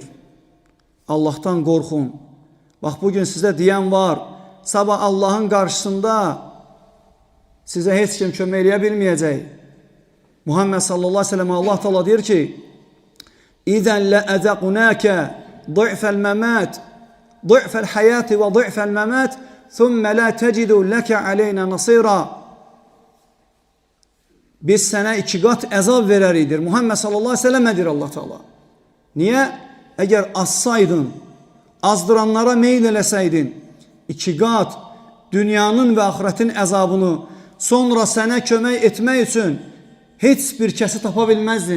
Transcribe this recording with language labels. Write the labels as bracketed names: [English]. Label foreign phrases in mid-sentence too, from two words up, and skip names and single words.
[Azerbaijani] Allahdan qorxun. Bax, bugün sizə deyən var, sabah Allahın qarşısında sizə heç kim kömək eləyə bilməyəcək. [Arabic] Muhammed صلى الله عليه وسلم Allah Teala [Azerbaijani] deyir ki, [Arabic] إذا لأذقناك ضعف الممات ضعف الحياة وضعف الممات ثم لا تجد لك علينا نصيرا. [Azerbaijani] Biz sənə 2 qat əzab verəridir. Muhammed [Arabic] صلى الله عليه وسلم [Azerbaijani] edir Allah Teala. Niyə? Əgər azsaydın, azdıranlara meyl eləsəydin, 2 qat dünyanın və axirətin əzabını sonra sənə kömək etmək üçün heç bir kəsi tapa bilməzdin.